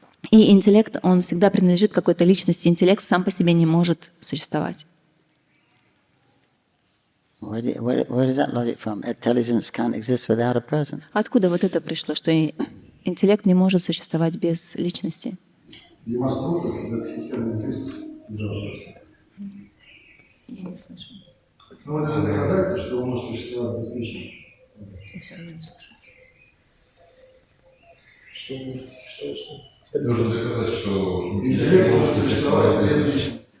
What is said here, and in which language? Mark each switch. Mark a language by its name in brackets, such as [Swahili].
[Russian] И интеллект, он всегда принадлежит какой-то личности. Интеллект сам по себе не может существовать. [English] Where is that logic from? Intelligence can't exist without a person. [Russian] Откуда вот это пришло, что интеллект не может существовать без личности? [English] You must prove that he can exist without a person. [Russian] Я не слышу. Ну, это доказательство, что он может существовать без личности. Я все равно не слышу. Что? Нужно доказать, что интеллект может существовать без личности.